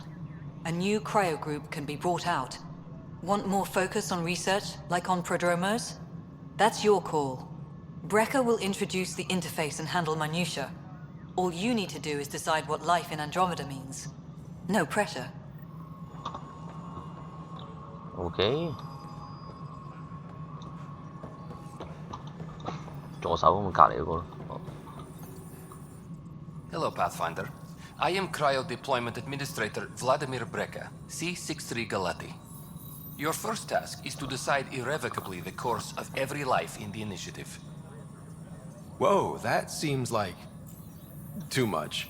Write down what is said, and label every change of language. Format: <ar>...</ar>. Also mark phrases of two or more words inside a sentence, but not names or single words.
<en>A new cryo group can be brought out. Want more focus on research, like on Prodromos? That's your call. Brecker will introduce the interface and handle minutiae. All you need to do is decide what life in Andromeda means. No pressure.</en> <yue>OK。左手咁隔離嗰個咯。</yue> <en>Hello, Pathfinder. I am Cryo Deployment Administrator Vladimir Brecker, C-63 Galati. Your first task is to decide irrevocably the course of every life in the initiative. Whoa, that seems like too much.</en>